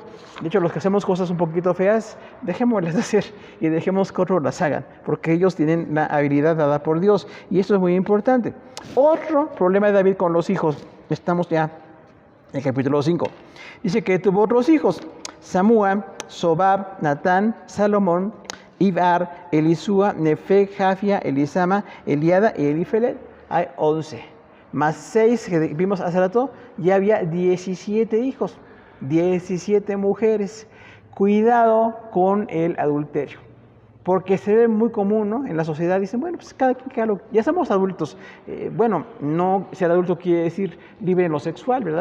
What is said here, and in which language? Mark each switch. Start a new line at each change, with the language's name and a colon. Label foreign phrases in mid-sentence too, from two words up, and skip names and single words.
Spanish: De hecho, los que hacemos cosas un poquito feas, dejémoslas de hacer y dejemos que otros las hagan, porque ellos tienen la habilidad dada por Dios, y esto es muy importante. Otro problema de David con los hijos, estamos ya en el capítulo 5. Dice que tuvo otros hijos: Samúa, Sobab, Natán, Salomón, Ibar, Elisúa, Nefeg, Jafia, Elisama, Eliada y Elifelet. Hay 11. Más 6 que vimos hace rato, ya había 17 hijos, 17 mujeres. Cuidado con el adulterio, porque se ve muy común, ¿no? En la sociedad dicen, bueno, pues cada quien, ya somos adultos. Bueno, no ser adulto quiere decir libre en lo sexual, ¿verdad?